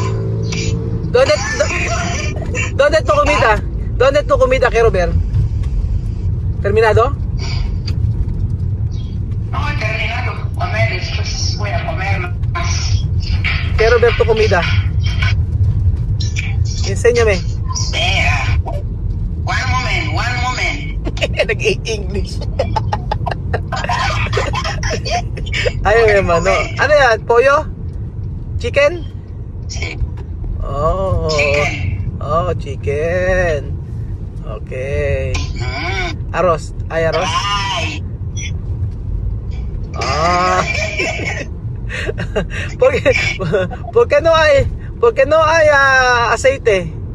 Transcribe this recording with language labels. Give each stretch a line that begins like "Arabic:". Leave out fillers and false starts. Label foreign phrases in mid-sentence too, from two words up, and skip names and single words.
Spanish: ¿Dónde tu comida? ¿Dónde tu comida quiero ver? ¿Terminado? No, he terminado. Comer, después voy a comer más. Quiero ver tu comida. Enséñame. Espera.
English: One moment.
Filipino: Nag-i-English. Ay,
Spanish: mi hermano.
Filipino: Ano yan?
Spanish: Pollo?
English: Chicken?
Spanish: Sí. Oh.
English: Chicken. Oh, chicken. Okay.
Spanish: Arroz. Ay, arroz. Ay. Ah. ¿Por qué no hay aceite?